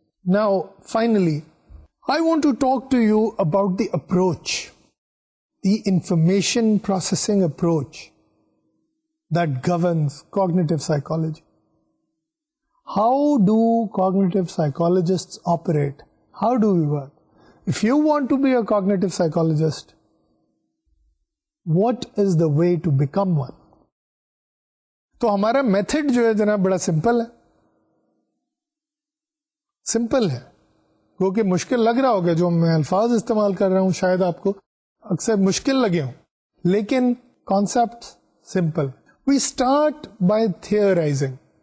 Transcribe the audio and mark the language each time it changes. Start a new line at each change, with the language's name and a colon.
English: Now finally I want to talk to you about the approach, the information processing approach that governs cognitive psychology. How do cognitive psychologists operate, how do we work? If you want to be a cognitive psychologist, what is the way to become one?
Urdu: تو ہمارا method جو ہے جناب بڑا simple ہے, simple ہے, کیونکہ مشکل لگ رہا ہوگا جو میں الفاظ استعمال کر رہا ہوں شاید آپ کو اکثر مشکل لگے ہوں, لیکن concept simple.
English: We start by theorizing.